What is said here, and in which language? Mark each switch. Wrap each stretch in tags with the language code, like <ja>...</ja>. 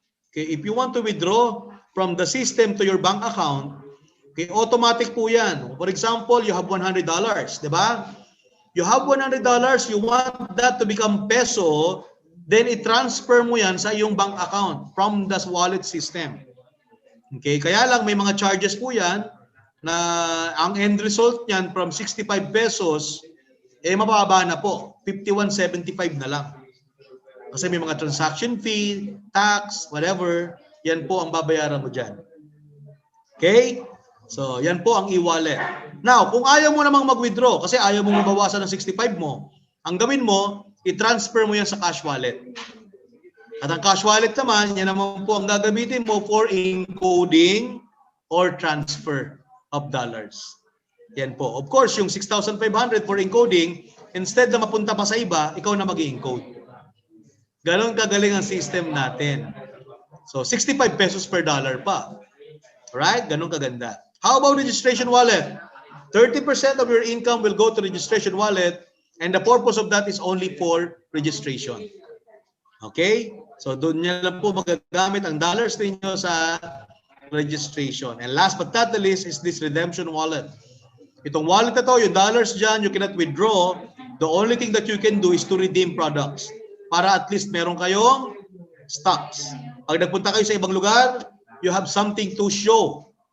<en>Okay, if you want to withdraw from the system to your bank account, okay,</en> <tl>automatic po yan.</tl> <en>For example, you have $100,</en> <tl>di ba?</tl> <en>You have $100, you want that to become peso, then</en> <tl>i-transfer mo yan sa iyong</tl> <en>bank account from the wallet system.</en> <tl>Okay, kaya lang may mga charges po yan na ang end result niyan from 65 pesos, mababa na po. 51.75 na lang. Kasi may mga transaction fee, tax,</tl> <en>whatever,</en> <tl>yan po ang babayaran mo dyan. Okay? So, yan po ang e-wallet. Now, kung ayaw mo namang mag-withdraw, kasi ayaw mo mabawasan ng 65 mo, ang gawin mo, i-transfer mo yan sa cash wallet. At ang cash wallet naman, yan naman po ang gagamitin mo for encoding or transfer of dollars. Yan po.</tl> <en>Of course,</en> <tl>yung 6,500</tl> <en>for encoding,</en> <tl>instead na mapunta pa sa iba, ikaw na mag-encode. Ganon kagaling ang system natin. So, 65 pesos per dollar pa. Alright? Ganon kaganda.</tl> <en>How about registration wallet? 30% of your income will go to registration wallet, and the purpose of that is only for registration.</en> <tl>Okay? So doon niya lang po magagamit ang dollars ninyo sa</tl> <en>registration. And last but not the least is this redemption wallet.</en> <tl>Itong wallet na to, yung dollars dyan,</tl> <en>you cannot withdraw. The only thing that you can do is to redeem products.</en> <tl>Para at least meron kayong stocks. Pag nagpunta kayo sa ibang lugar,</tl> <en>you have something to show.</en>